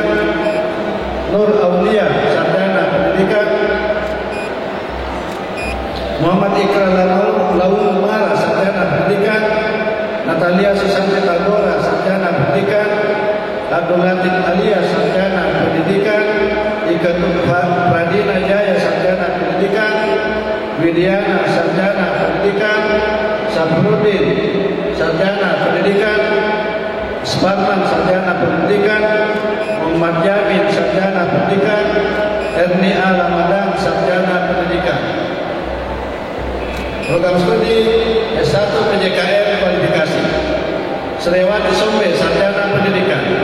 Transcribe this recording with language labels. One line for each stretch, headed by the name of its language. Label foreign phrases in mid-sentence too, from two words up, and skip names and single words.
Indonesian: Nur Aulia sarjana pendidikan. Muhammad Ikrar Laul Mara sarjana pendidikan. Natalia Susanti Tagora sarjana pendidikan. Abdul Latif Alia sarjana pendidikan. Ika Pradina Jaya sarjana pendidikan. Widiana sarjana pendidikan. Sabrudin sarjana pendidikan. Sparman sarjana pendidikan. Muhammad Jamin sarjana pendidikan. Erni Ramadan sarjana pendidikan. Program studi S1 PJKN kualifikasi. Srewati Sombe sarjana pendidikan.